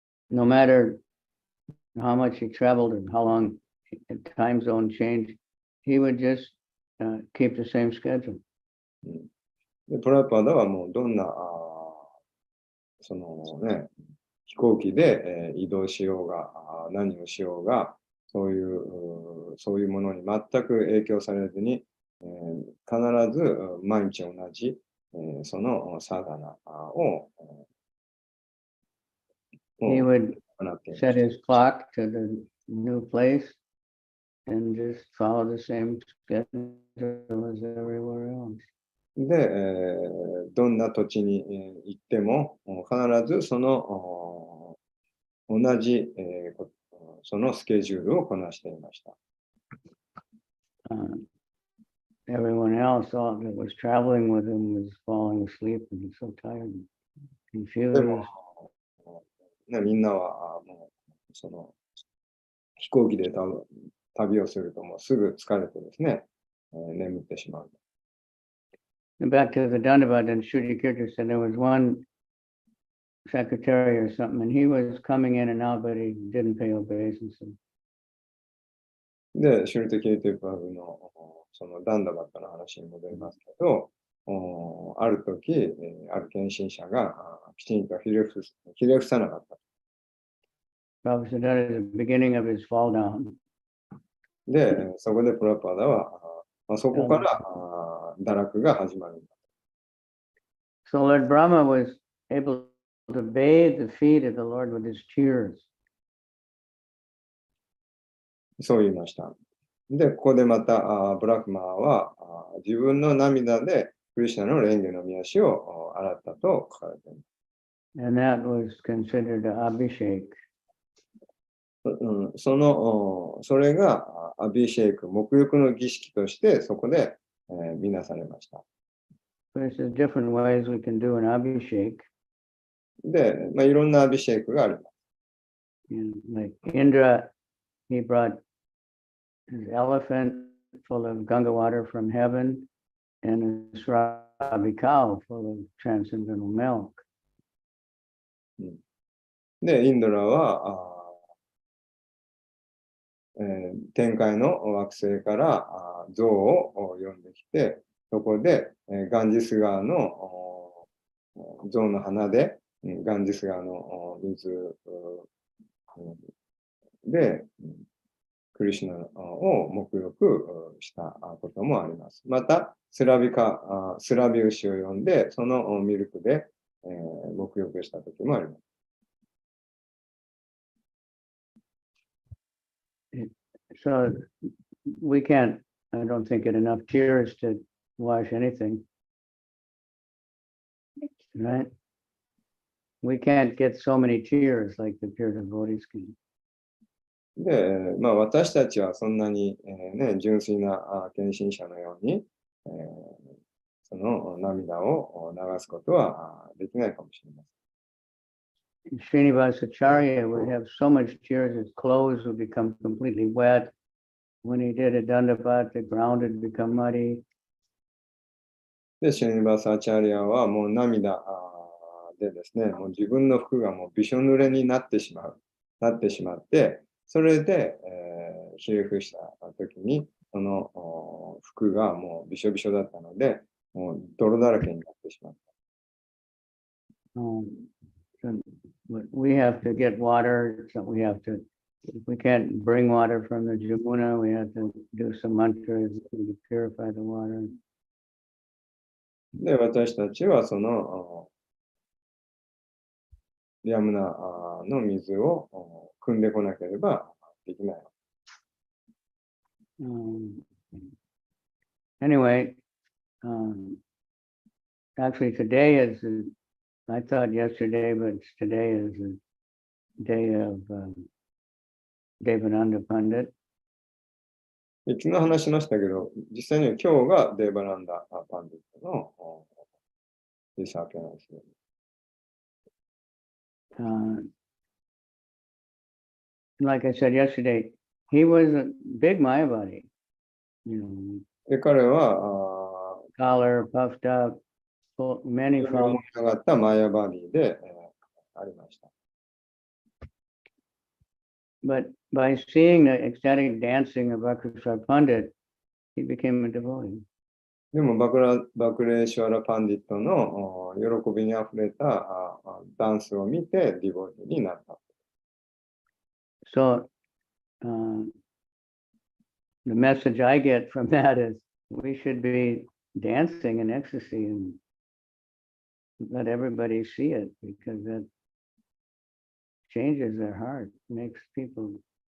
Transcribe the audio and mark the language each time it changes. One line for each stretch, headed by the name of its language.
English: No matter how much he traveled and how long the time zone changed, he would just keep the same schedule.
Japanese: でプラパダはもうどんなそのね、飛行機で、移動しようが何をしようがそういうものに全く影響されずに、必ず毎日同じ、そのサダナを
English: He would set his clock to the new place and just follow the same schedule as everywhere else.
Japanese: で、どんな土地に行っても必ずその同じそのスケジュールをこなしていました。
English: Everyone else that was traveling with him was falling asleep and so tired and confused.
Japanese: みんなはもうその飛行機で旅をするともうすぐ疲れてですね、眠ってしまう。
English: And back to the Dandavad, and Shruti Kirti said there was one secretary or something, and he was coming in and out, but he didn't pay obeisance.
Japanese: で、シュルテキリティプラブのそのダンダバッタの話に戻りますけど、ある時、ある献身者がきちんとひれ伏さなかった。
English: Prabhupada said that is the beginning of his fall down.
Japanese: で、そこでプラパダは、そこから堕落が始まる。
English: So Lord Brahma was able to bathe the feet of the Lord with his tears.
Japanese: そう言いました。で、ここでまたブラフマーは自分の涙でクリシュナの蓮華の御足を洗ったと書かれています。
English: And that was considered Abhishek.
Japanese: それがアビシェイク、沐浴の儀式としてそこで見なされました。
English: There's different ways we can do an Abhishek.
Japanese: で、いろんなアビシェイクがあります。
English: Like Indra, he brought his elephant full of Ganga water from heaven and a Srabi cow full of transcendental milk.
Japanese: で、インドラは天界の惑星から象を呼んできて、そこでガンジス川の象の鼻でガンジス川の水でククリシュナを沐浴したこともあります。また、スラビ牛を呼んで、そのミルクで、沐浴した時もあります。
English: So we can't, I don't think, get enough tears to wash anything, right? We can't get so many tears like the pure devotees can.
Japanese: で、私たちはそんなに、純粋な献身者のように、その涙を流すことはできないかもしれません。
English: Srinivasa Acharya would have so much tears, his clothes would become completely wet. When he did a dandapat, the ground would become muddy.
Japanese: で、シュニバーサーチャリアはもう涙でですね、もう自分の服がもうびしょ濡れになってしまって、それで、ひれ伏した時に、その服がもうびしょびしょだったので、もう泥だらけになってしまった。
English: So we have to get water, so we have to, if we can't bring water from the Jamuna, we have to do some mantras to purify the water.
Japanese: で、私たちはそのヤムナの水を汲んでこなければできない。
English: Anyway, actually today is, I thought yesterday, but today is a day of Devananda Pandit.
Japanese: 昨日話しましたけど、実際には今日がデーバランダ・パンディットのリサーチなんですよ。
English: Like I said yesterday, he was a big Mayavadi.
Japanese: で、彼は、
English: collar puffed up, many
Japanese: 上
English: followers.
Japanese: がったマヤバディで、ありました。
English: But by seeing the ecstatic dancing of Bhakrishwar Pandit, he became a devotee.
Japanese: でもバクレーシュワラ・パンディットの喜びにあふれたダンスを見てディボティになった。
English: So the message I get from that is we should be dancing in ecstasy and let everybody see it, because that changes their heart, makes people.